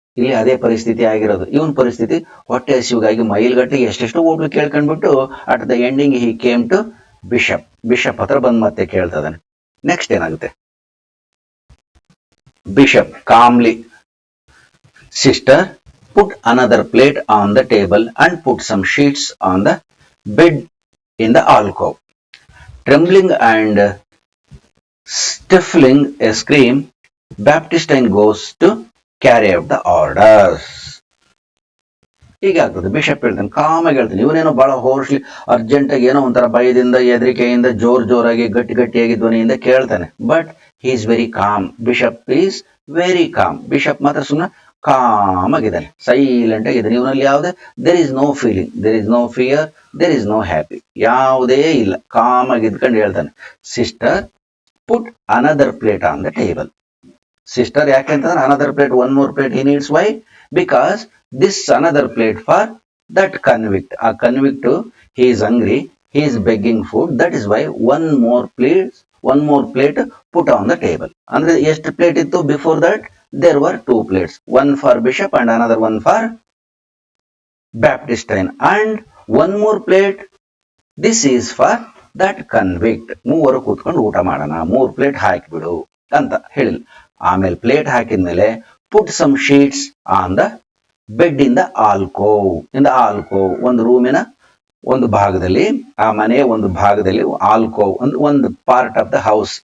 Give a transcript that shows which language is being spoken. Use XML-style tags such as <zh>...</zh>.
<kn>ಇಲ್ಲಿ ಅದೇ ಪರಿಸ್ಥಿತಿ ಆಗಿರೋದು. ಇವನ್ ಪರಿಸ್ಥಿತಿ ಹೊಟ್ಟೆ ಹಸಿವಿಗಾಗಿ ಮೈಲ್ಗಟ್ಟಿಗೆ ಎಷ್ಟೆಷ್ಟು hotel ಕೇಳ್ಕೊಂಡ್ಬಿಟ್ಟು</kn> <en>At the ending he came to bishop.</en> <kn>Bishop ಹತ್ರ ಬಂದ್ ಮತ್ತೆ ಕೇಳ್ತದಾನೆ. ನೆಕ್ಸ್ಟ್ ಏನಾಗುತ್ತೆ?</kn> <en>Bishop calmly, sister put another plate on the table and put some sheets on the bed in the alcove. Trembling and stifling a scream, Baptistine goes to carry out the orders.</en> <kn>ಹೀಗಾಗ್ತದೆ. Bishop ಹೇಳ್ತಾನೆ, ಕಾಮಾಗಿ ಹೇಳ್ತಾನೆ. ಇವನೇನೋ ಬಹಳ ಹೋರ್ಸ್ಲಿ urgent ಆಗಿ ಏನೋ ಒಂಥರ ಭಯದಿಂದ, ಹೆದರಿಕೆಯಿಂದ, ಜೋರಾಗಿ ಗಟ್ಟಿಯಾಗಿ ಧ್ವನಿಯಿಂದ ಕೇಳ್ತಾನೆ.</kn> <en>But he is very calm. Bishop is very calm.</en> <kn>Bishop ಮಾತ್ರ ಸುಮ್ಮನೆ ಕಾಮ್ ಆಗಿದ್ದಾನೆ, ಸೈಲೆಂಟ್ ಆಗಿದ್ದಾನೆ. ಇವನಲ್ಲಿ ಯಾವುದೇ</kn> <en>there is no feeling, there is no fear, there is no happy,</en> <kn>ಯಾವುದೇ ಇಲ್ಲ. ಕಾಮ್ ಆಗಿ ಇದ್ಕೊಂಡು ಹೇಳ್ತಾನೆ,</kn> <en>Sister put another plate on the table. Sister</en> <kn>ಯಾಕೆಂತಂದ್ರೆ</kn> <en>Another plate, one more plate he needs. Why? Because this another plate for that convict. A convict, he is hungry, he is begging food. That is why one more plate put on the table.</en> <kn>Andre ಎಷ್ಟು plate ittu?</kn> <en>Before that there were 2 plates, one for bishop and another one for Baptistine, and one more plate, this is for that convict.</en> <kn>ಮೂವರು ಕೂತ್ಕೊಂಡು ಊಟ ಮಾಡೋಣ, 3 plate ಹಾಕಿಬಿಡು ಅಂತ ಹೇಳಿಲ್ಲ. ಆಮೇಲೆ plate ಹಾಕಿದ್ಮೇಲೆ</kn> <en>put some sheets on the bed in the alcove. In the alcove,</en> <kn>ಒಂದು ರೂಮಿನ ಒಂದು ಭಾಗದಲ್ಲಿ, ಆ ಮನೆಯ ಒಂದು ಭಾಗದಲ್ಲಿ alcove ಒಂದು</kn> <en>Part of the house.</en>